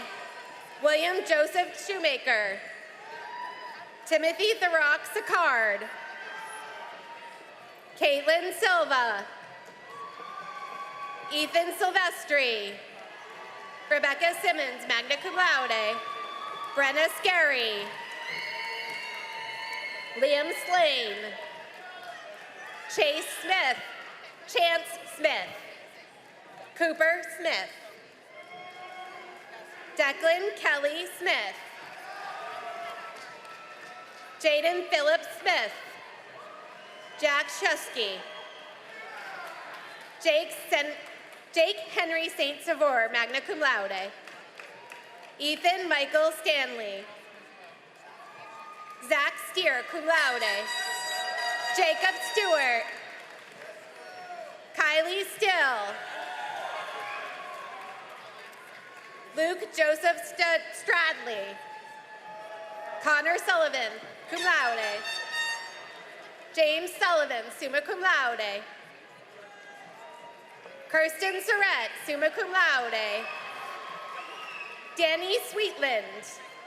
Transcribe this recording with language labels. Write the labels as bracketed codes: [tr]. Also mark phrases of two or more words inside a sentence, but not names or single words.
[en] William Joseph Shoemaker. Timothy Tharok Sicard. Caitlin Silva, Ethan Silvestri, Rebecca Simmons, [la] magna cum laude, [en] Brenna Scarry, Liam Slane, Chase Smith, Chance Smith, Cooper Smith, Declan Kelly Smith, Jaden Philip Smith, Jack Shusky, Jake Henry St. Savor, [la] magna cum laude, [en] Ethan Michael Stanley, Zach Steer, [la] cum laude, [en] Jacob Stewart, Kylie Still, Luke Joseph Stradley, Connor Sullivan, [la] cum laude, [en] James Sullivan, [la] summa cum laude, [en] Kirsten Surratt, [la] summa cum laude, [en] Danny Sweetland,